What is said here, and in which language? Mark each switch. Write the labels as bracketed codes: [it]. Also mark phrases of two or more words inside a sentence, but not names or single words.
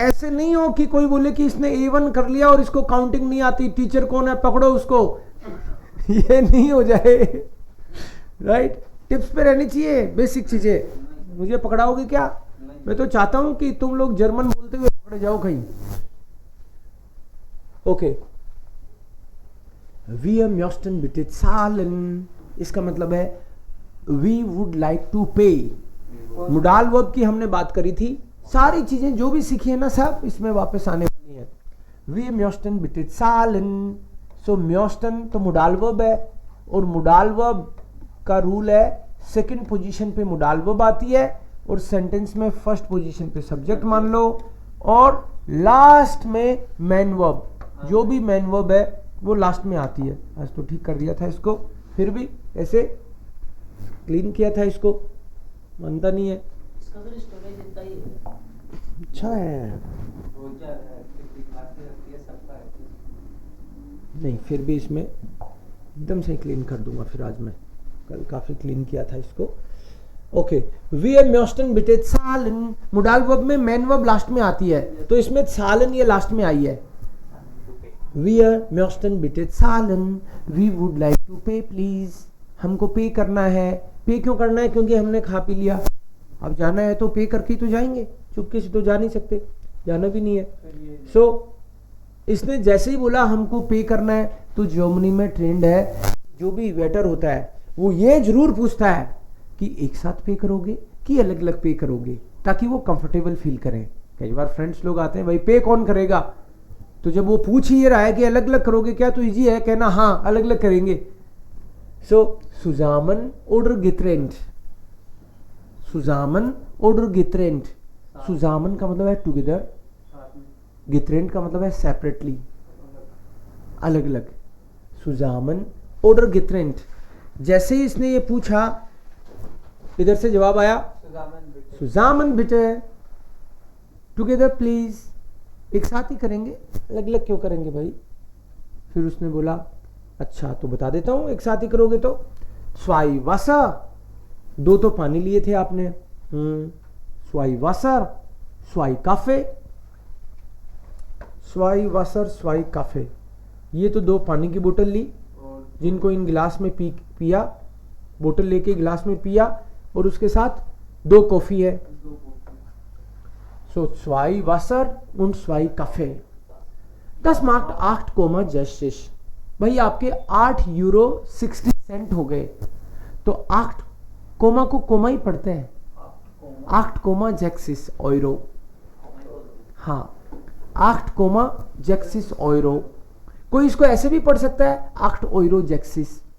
[hi] ऐसे नहीं हो कि कोई बोले कि इसने A1 कर लिया और इसको काउंटिंग नहीं आती, टीचर कौन है पकड़ो उसको. ये नहीं हो जाए, राइट. टिप्स पे रहनी चाहिए बेसिक चीजें. मुझे पकड़ाओगे क्या? मैं तो चाहता हूं कि तुम लोग जर्मन बोलते हुए पकड़े जाओ कहीं. ओके, [de] wir möchten bitte zahlen, [hi] इसका मतलब है [en] we would like to pay. modal verb [hi] की हमने बात करी थी. सारी चीजें जो भी सीखी है ना सब इसमें वापस आने वाली है. [de] wir möchten bitte zahlen. [hi] सो म्योस्टन तो [en] modal verb [hi] है और [en] modal verb [hi] का रूल है [en] second position [hi] पे [en] modal verb [hi] आती है और सेंटेंस में [en] first position [hi] पे सब्जेक्ट मान लो और लास्ट में [en] main verb. [hi] जो भी [en] main verb [hi] है वो लास्ट में आती है. आज तो ठीक कर दिया था इसको, फिर भी ऐसे क्लीन किया था इसको, मानता नहीं है. इसका सर स्टोरेज इतना ही है. अच्छा है, नहीं फिर भी इसमें एकदम से क्लीन कर दूंगा. फिर आज मैं कल काफी क्लीन किया था इसको. ओके, [de] wir möchten bitte zahlen. [en] modal verb [hi] में [en] main verb [hi] लास्ट में आती है तो इसमें zahlen ये लास्ट में आई है. [de] wir möchten bitte zahlen. [en] we would like to pay please. [hi] हमको पे करना है. पे क्यों करना है? क्योंकि हमने खा पी लिया. अब जाना है तो पे करके तो जाएंगे, चुपके से तो जा नहीं सकते, जाना भी नहीं है. सो इसने जैसे ही बोला हमको पे करना है तो जर्मनी में ट्रेंड है जो भी वेटर होता है वो ये जरूर पूछता है कि एक साथ पे करोगे कि अलग अलग पे करोगे, ताकि वो [en] comfortable feel [hi] करें. कई बार फ्रेंड्स लोग आते हैं, भाई पे कौन करेगा? तो जब वो पूछ ही रहा है कि अलग अलग करोगे क्या, तो इजी है कहना हाँ अलग अलग करेंगे. [de] सो zusammen oder getrennt, zusammen oder getrennt. [hi] zusammen का मतलब है टुगेदर, getrennt का मतलब है सेपरेटली, अलग अलग. [de] zusammen oder getrennt. [hi] जैसे ही इसने ये पूछा इधर से जवाब आया [de] zusammen bitte, [en] together please. [hi] एक साथ ही करेंगे, अलग अलग क्यों करेंगे भाई? फिर उसने बोला अच्छा तो बता देता हूं एक साथ ही करोगे तो. [de] zwei Wasser, [hi] 2 तो पानी लिए थे आपने. [de] zwei Wasser, zwei Kaffee. zwei Wasser, zwei Kaffee, [hi] ये तो 2 पानी की बोतल ली जिनको इन गिलास में पिया, बोतल लेके गिलास में पिया और उसके साथ 2 कॉफी है. [de] सो zwei Wasser und 2 Kaffee. Das macht 8,60. [hi] भाई आपके 8 € 60 हो गए. तो 8 कोमा को कोमा ही पढ़ते हैं. 8,60 €. हाँ 8,60 €. कोई इसको ऐसे भी पढ़ सकता है 8,60.